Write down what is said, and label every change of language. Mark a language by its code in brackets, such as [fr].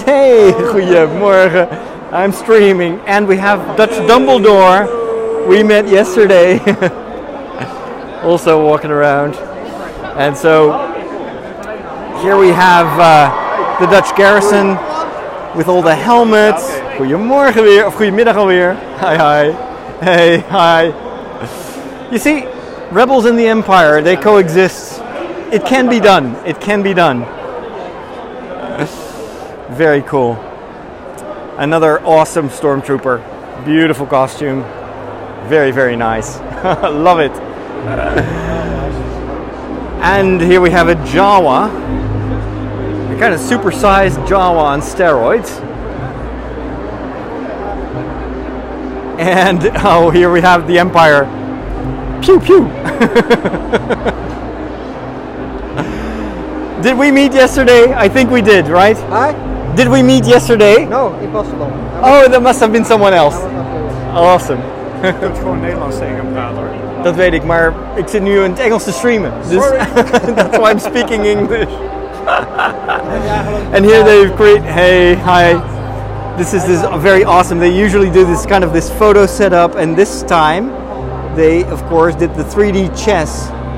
[en] Hey, [nl] goedemorgen. [en] I'm streaming. And we have Dutch Dumbledore. We met yesterday. Also walking around. And so, here we have the Dutch garrison with all the helmets. [nl] Goedemorgen weer, of goedemiddag alweer. [en] Hi, hi. Hey, hi. You see, rebels in the Empire, they coexist. It can be done. It can be done. Very cool. Another awesome stormtrooper. Beautiful costume. Very, very nice. Love it. And here we have a Jawa. A kind of supersized Jawa on steroids. And oh, here we have the Empire. Pew pew. Did we meet yesterday? I think we did, right? Hi? Did we meet yesterday? No, impossible. Oh, that must have been someone else. Awesome. [nl] Je kunt gewoon Nederlands tegen hem praten hoor. Dat weet ik, maar ik zit nu in het Engels te streamen. Dus [en] that's why I'm speaking English. And here they've created, hey, hi. This is very awesome. They usually do this kind of this photo setup, and this time they, of course, did the 3D chess.